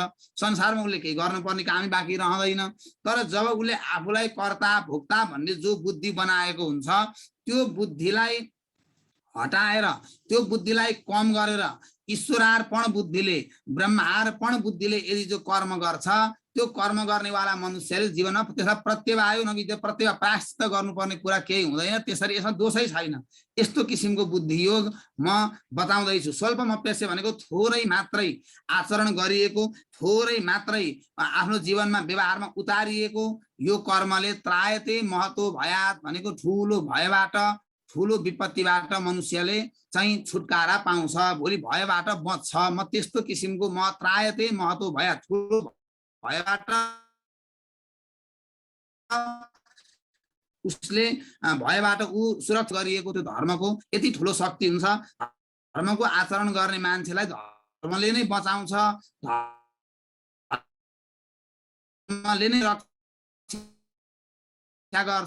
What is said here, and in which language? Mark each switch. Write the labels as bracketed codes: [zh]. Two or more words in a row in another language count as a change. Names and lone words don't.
[ne] संसारमा उसले केही गर्नुपर्ने कामै बाँकी रहँदैन। तर जब उसले आफूलाई कर्ता भोक्ता भन्ने जो बुद्धि बनाएको हुन्छ त्यो बुद्धिलाई हटाएर, त्यो बुद्धिलाई कम गरेर ईश्वरार्पण बुद्धिले, ब्रह्मार्पण बुद्धिले यदि जो कर्म गर्छ त्यो कर्म गर्नेवाला मनुष्यले जीवनमा त्यसलाई [sa] प्रत्यवायो नविद्य, [ne] प्रत्यवाय प्रायश्चित गर्नुपर्ने कुरा केही हुँदैन। त्यसरी यसमा दोषै छैन। यस्तो किसिमको बुद्धि योग म बताउँदैछु। स्वल्पमप्यस्य भनेको थोरै मात्रै आचरण गरिएको, थोरै मात्रै आफ्नो जीवनमा व्यवहारमा उतारिएको यो कर्मले [sa] त्रायते महतो भयात [ne] भनेको ठुलो भयबाट, ठुलो विपत्तिबाट मनुष्यले चाहिँ छुटकारा पाउँछ, भोलि भयबाट बच्छ। म त्यस्तो किसिमको म [sa] त्रायते महतो भयात, [ne] ठुलो भयबाट उसले भयबाट ऊ सुरक्षा गरिएको त्यो धर्मको यति ठुलो शक्ति हुन्छ। धर्मको आचरण गर्ने मान्छेलाई धर्मले नै बचाउँछ, धर्मले नै रक्षा गर्छ।